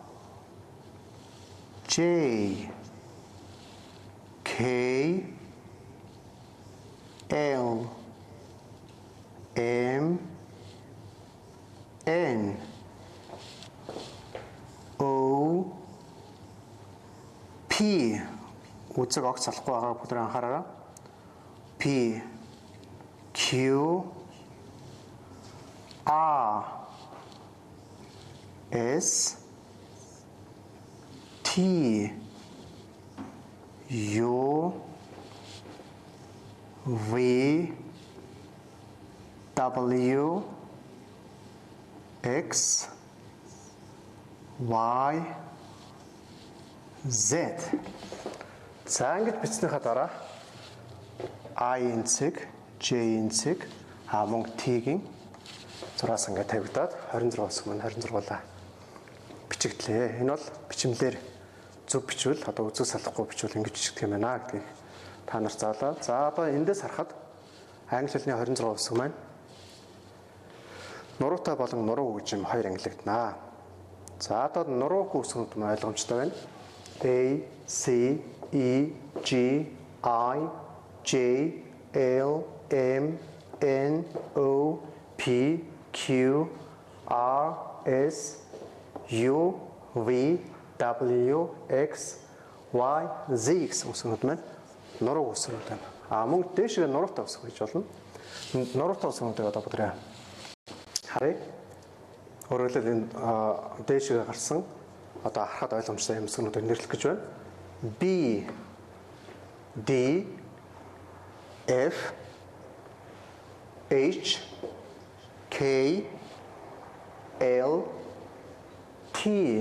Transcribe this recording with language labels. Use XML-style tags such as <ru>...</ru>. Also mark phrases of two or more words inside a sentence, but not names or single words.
<en>J K L M N O P</en> <mn>үзэг огт салахгүй байгаа бүгд анхаараа.</mn> <en>P Q R S T U V W X Y Z.</en> <mn>За ингэж бичснийхаа дараа I-ийн цэг, J-ийн цэг, мөн T-гийн зураас ингээд тавигдаад 26 үсэг маань 26-аа бичигдлээ. Энэ бол бичмэлээр зөв бичвэл одоо үзэг салахгүй бичвэл ингэж бичигдэх юм байна гэдгийг та нарт заалаа. За одоо эндээс харахад англи хэлний 26 үсэг маань нуруутай болон нуруу гэж юм хоёр ангилагдана. За одоо нуруугүй үсгүүд нь ойлгомжтой байна.</mn> <en>A, C, E, G, I, J, L, M, N, O, P, Q, R, S, U, V, W, X, Y, Z</en> <mn>гэсэн үсгүүд маань нуруу үсгүүд байна. Мөн дээшгээ нуруутай үсэг гэж болно. Нуруутай үсгүүдийг одоо бүгд харъя. Өөрөөр хэлбэл энэ дээшгээ гарсан одоо харахад ойлгомжтой юм үсгүүдийг нэрлэх гэж байна.</mn> <en>B, D, F, H, K, L, T.</en>